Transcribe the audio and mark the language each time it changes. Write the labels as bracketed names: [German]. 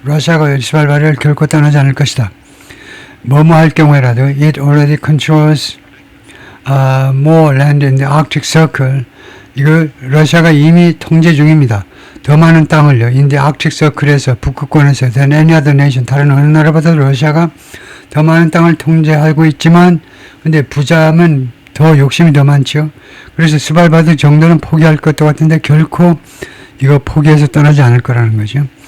[Korean] 러시아가 스발바르를 결코 떠나지 않을 것이다. 뭐뭐 할 경우에라도 [English] it already controls more land in the Arctic Circle. [Korean] 이거 러시아가 이미 통제 중입니다. 더 많은 땅을요. [English] in the Arctic Circle에서 [Korean] 북극권에서 [English] than any other nation. [Korean] 다른 어느 나라보다도 러시아가 더 많은 땅을 통제하고 있지만 근데 부자면 더 욕심이 더 많죠. 그래서 스발바드 정도는 포기할 것도 같은데 결코 이거 포기해서 떠나지 않을 거라는 거죠.